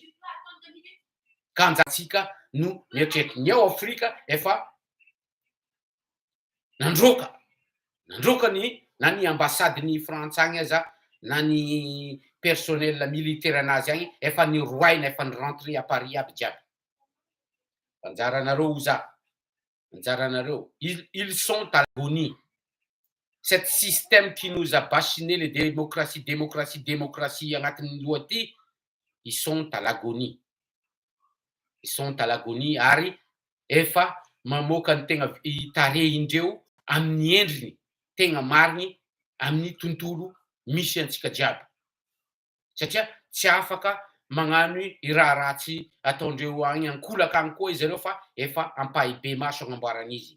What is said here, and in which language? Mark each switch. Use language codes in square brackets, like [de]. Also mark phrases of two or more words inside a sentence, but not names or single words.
[mg] Ka anjatsika no mieritreritra ny ao Afrika efa nandroaka na ny ambasadiny Frantsa agny aza na ny [fr] personnel militaire [mg] anazy agny efa nirroaina efa ni- [fr] rentrer à Paris [mg] aby jiaby. Anjaranareo hoza, anjaranareo. [fr] Ils sont à l'agonie. Cet système qui nous a bachiné le démocratie [mg] agnatin'ny loha ty, [fr] ils sont à l'agonie. Ils sont à l'agonie [mg] ary efa mamoaka ny tegna tarehindreo amin'ny endriny tegna mariny amin'ny tontolo misy antsika jiaby. Satria tsy afaka magnano i raha ratsy ataondreo agny ankolaka agny koa zareo fa efa ampahy be maso agnamboaran'izy.